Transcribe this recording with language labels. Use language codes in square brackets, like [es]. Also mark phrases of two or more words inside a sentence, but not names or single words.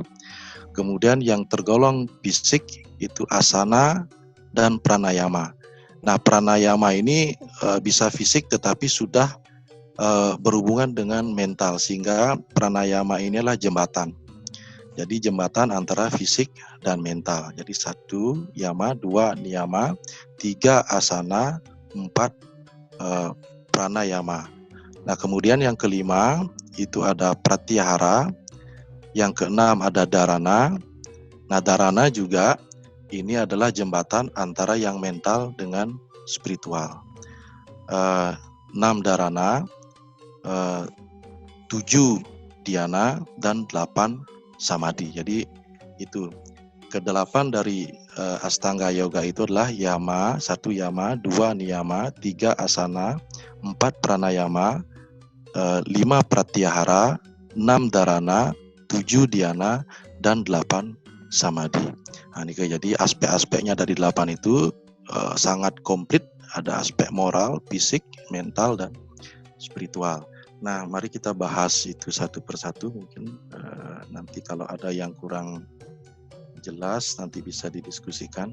[id] Kemudian yang tergolong fisik itu asana dan pranayama. Nah pranayama ini bisa fisik tetapi sudah berhubungan dengan mental, sehingga pranayama inilah jembatan. Jadi jembatan antara fisik dan mental. Jadi 1 yama, 2 niyama, 3 asana, 4 pranayama. Nah kemudian yang kelima itu ada pratyahara, yang keenam ada dharana. Nah dharana juga ini adalah jembatan antara yang mental dengan spiritual. 6 dharana, 7 dhyana, dan 8 samadhi. Jadi itu ke-8 dari Astanga Yoga itu adalah yama, 1 yama, 2 niyama, 3 asana, 4 pranayama, 5 pratyahara, 6 dharana, 7 dhyana, dan 8 samadhi. Nah, ini jadi aspek-aspeknya dari 8 itu sangat komplit. Ada aspek moral, fisik, mental, dan spiritual. Nah, mari kita bahas itu satu persatu. Mungkin nanti kalau ada yang kurang jelas nanti bisa didiskusikan.